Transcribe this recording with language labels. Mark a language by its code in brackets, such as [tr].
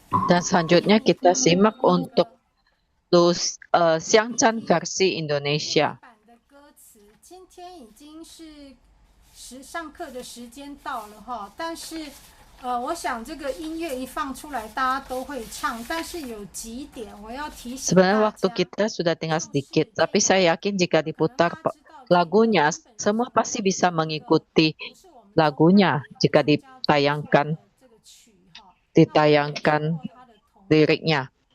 [id] Dan selanjutnya kita simak untuk Xiang Chan versi Indonesia. [zh] 版的歌词，今天已经是上课的时间到了哈，但是我想这个音乐一放出来，大家都会唱，但是有几点我要提醒大 [id] Sebenarnya [zh] 家。 [id] waktu kita sudah tinggal sedikit, tapi saya yakin jika diputar lagunya, semua pasti bisa mengikuti lagunya jika ditayangkan liriknya.